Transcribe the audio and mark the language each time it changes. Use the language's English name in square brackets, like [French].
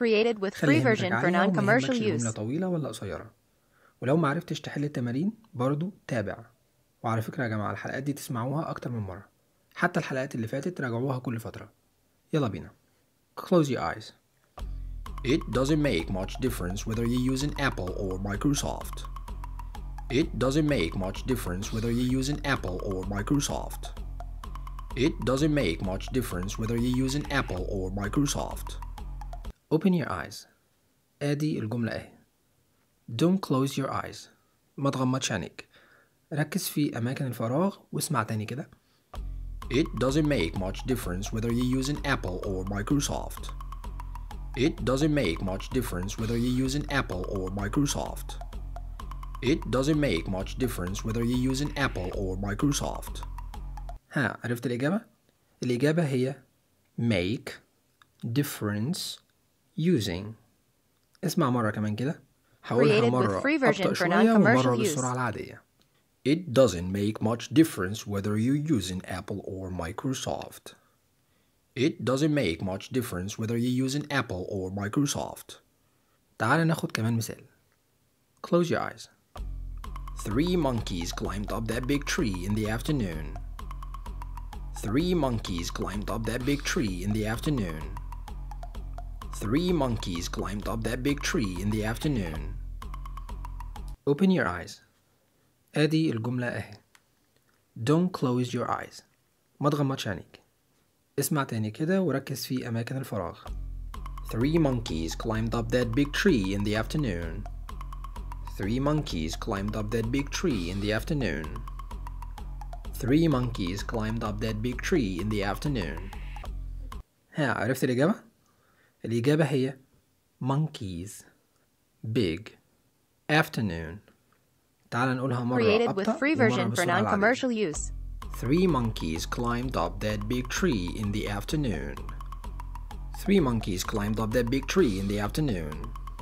[English] Created with free version for non-commercial use. [Arabic] جملة طويلة ولا قصيرة. ولو معرفتش تحل التمارين برضو تابع. وعلى فكرة يا جماعة الحلقات دي تسمعوها أكتر من مرة. حتى الحلقات اللي فاتت راجعوها كل فترة. يلا بينا. [English] Close your eyes. It doesn't make much difference whether you use an Apple or Microsoft. It doesn't make much difference whether you use an Apple or Microsoft. It doesn't make much difference whether you use an Apple or Microsoft. Open your eyes. [Arabic] ادي الجملة اهي. [English] Don't close your eyes. [Arabic] ما تغمضش عينيك. ركز في أماكن الفراغ واسمع تاني كده. [English] It doesn't make much difference whether you use an Apple or Microsoft. It doesn't make much difference whether you use an Apple or Microsoft. It doesn't make much difference whether you use an Apple or Microsoft. [Arabic] ها عرفت الإجابة؟ الإجابة هي [English] make difference using. [Arabic] اسمع مرة كمان كده. هقولها مرة أبطأ شوية ومرة بالسرعة العادية. [English] It doesn't make much difference whether you use an Apple or Microsoft. It doesn't make much difference whether you use an Apple or Microsoft. [Arabic] تعال ناخد كمان مثال. [English] Close your eyes. Three monkeys climbed up that big tree in the afternoon. Three monkeys climbed up that big tree in the afternoon. Three monkeys climbed up that big tree in the afternoon. Open your eyes. [Arabic] ادي الجملة اهي. [English] Don't close your eyes. [Arabic] ما تغمضش عينيك. اسمع تاني كده وركز في أماكن الفراغ. [English] Three monkeys climbed up that big tree in the afternoon. Three monkeys climbed up that big tree in the afternoon. Three monkeys climbed up that big tree in the afternoon. [Arabic] ها عرفت الإجابة؟ الإجابة هي [English] monkeys big afternoon. [Arabic] تعال نقولها مرة أبطأ ومرة بسرعة العادية. [English] Three monkeys climbed up that big tree in the afternoon. Three monkeys climbed up that big tree in the afternoon.